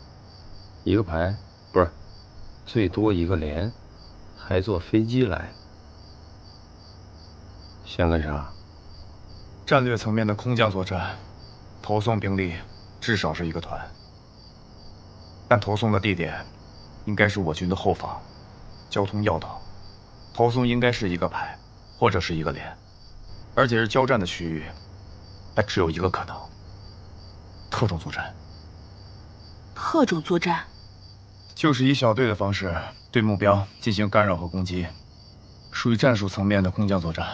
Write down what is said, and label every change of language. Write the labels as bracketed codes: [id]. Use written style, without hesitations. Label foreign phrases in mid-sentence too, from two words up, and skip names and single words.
[zh] 一個排，不是，最多一個連，還坐飛機來。想幹啥？戰略層面的空降作戰，投送兵力至少是一個團。但投送的地点应该是我军的后方，交通要道，投送应该是一个排或者是一个连，而且是交战的区域，但只有一个可能：特种作战。特种作战就是以小队的方式对目标进行干扰和攻击，属于战术层面的空降作战，